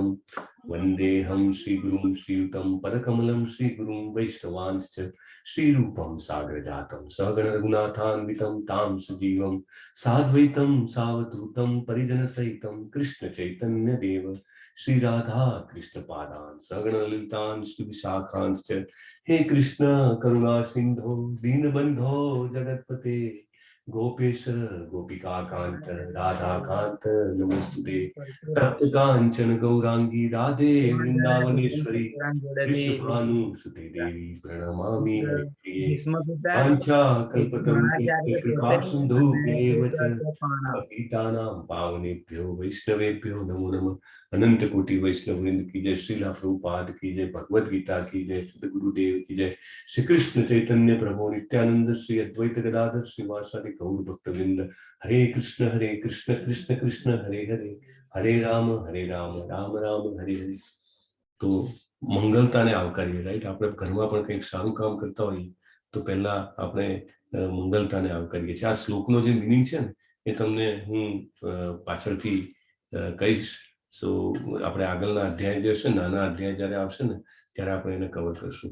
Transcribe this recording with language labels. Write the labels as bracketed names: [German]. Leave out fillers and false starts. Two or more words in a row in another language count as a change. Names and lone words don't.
[Sanskrit] વંદેહં શ્રીગુરું શ્રીયુतं પદકમलं શ્રીગુરું વૈષ્ણવાંશ્ચ શ્રીરૂપં સાગરજાतं સગણ રઘુનાથાન્વિतं તાં સજીવં સાદ્વૈतं સાવધૂतं પરિજનસહિतं કૃષ્ણ ચૈતન્ય દેવ શ્રી રાધા કૃષ્ણ પાદાન સગણ લલિતાન શ્રી વિશાખાંશ્ચ. હે કૃષ્ણ કરુણા સિંધો દીનબંધો જગતપતે गोपेश गोपिकाकांत राधाकांत नमोस्तुते तप्त कांचन गौरांगी राधे वृंदावनेश्वरी वृषभानुसुते देवी प्रणमामि हरिप्रिये वाञ्छा कल्पतरुभ्यश्च कृपा सिन्धुभ्येव च पतितानां पावनेभ्यो वैष्णवेभ्यो नमो नमः। [Hindi] अनंत कोटि वैष्णव वृंद की जय, श्रीला प्रभुपाद की जय, भगवद गीता की जय, सदगुरुदेव की जय, श्री कृष्ण चैतन्य प्रभु नित्यानंद, श्री अद्वैत गदाधर श्रीवासादि गौर भक्त वृंद। [Sanskrit] हरे कृष्ण कृष्ण कृष्ण हरे हरे, हरे राम राम राम हरे हरे। [Gujarati] तो મંગલતાને આવકારીએ, રાઈટ? આપણે ઘરમાં પણ કંઈક સારું કામ કરતા હોઈએ તો પહેલા આપણે મંગલતાને આવકારીએ છીએ. આ શ્લોકનો જે મિનિંગ છે ને એ તમને હું પાછળથી કહીશ. સો આપણે આગળના અધ્યાય જે હશે, નાના અધ્યાય જ્યારે આવશે ને ત્યારે આપણે એને કવર કરશું.